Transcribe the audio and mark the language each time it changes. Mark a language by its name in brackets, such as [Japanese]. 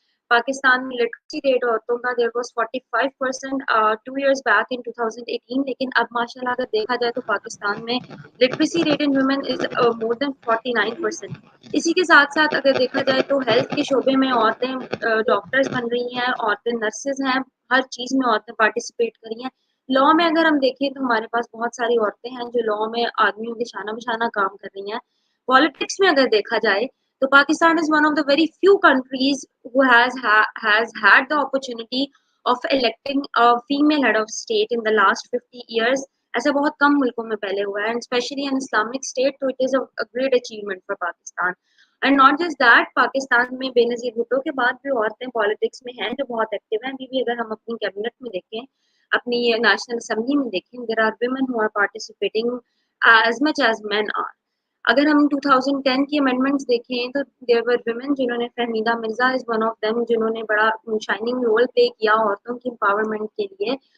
[Urdu] پاکستان میں literacy rate عورتوں کا [English] there was 45% 2 years back in 2018، [Urdu] لیکن اب ماشاءاللہ اگر دیکھا جائے تو پاکستان میں literacy rate [English] In women is more than 49%. [Urdu] اسی کے ساتھ ساتھ اگر دیکھا جائے تو ہیلتھ کے شعبے میں عورتیں ڈاکٹرز بن رہی ہیں، عورتیں نرسز ہیں، ہر چیز میں عورتیں پارٹیسپیٹ کر رہی ہیں. لا میں اگر ہم دیکھیں تو ہمارے پاس بہت ساری عورتیں ہیں جو لا میں آدمیوں کے شانہ بشانہ کام کر رہی ہیں. [English] politics [Urdu] میں اگر دیکھا جائے تو [English] Pakistan is one of the very few countries who has had the opportunity of electing a female head of state in the last 50 years. [Urdu] ایسا بہت کم ملکوں میں پہلے ہوا ہے، [English] and especially an Islamic state, so it is a great achievement for Pakistan. And not just that, [Urdu] Pakistan میں بے نظیر بھٹو کے بعد بھی عورتیں پالیٹکس میں ہیں جو بہت ایکٹیو ہیں. ابھی بھی اگر ہم اپنی کیبنٹ میں دیکھیں، اپنی نیشنل اسمبلی میں دیکھیں، [English] there are women who are participating as much as men are. [Urdu] اگر ہم 2010 کی امینڈمنٹس دیکھیں تو [English] there were women [Urdu] جنہوں نے، Fahmida Mirza [English] is one of them، [Urdu] جنہوں نے بڑا شائننگ رول پلے کیا عورتوں کی امپاورمنٹ کے لیے.